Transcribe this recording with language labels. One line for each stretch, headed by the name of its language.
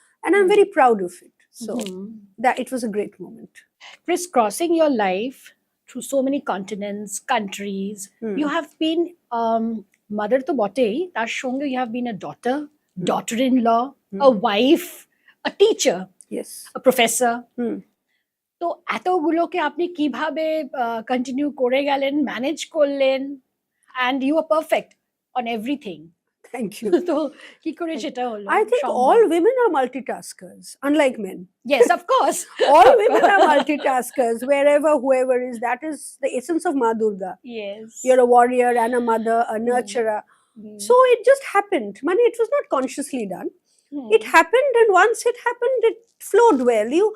English: And I'm very proud of it. So that it was a great moment. Crisscrossing your life through so many continents, countries, you have been mother to
Bangla: botei, tar shonge
English: you have been a daughter, daughter-in-law, a wife, a teacher, yes, a professor.
Bangla: তো এতগুলোকে আপনি কিভাবে continue করে গেলেন, manage করলেন,
English: and you are perfect on everything. Thank you.
Bangla: তো কি করে সেটা হলো?
English: I think all women are multitaskers, unlike men. Yes, of course. All women are multitaskers, wherever, whoever is. That is the essence of Ma Durga. Yes. You're a warrior and a mother, a nurturer. So it just happened. Mani, it was not consciously done. It happened, and once it happened, it flowed well.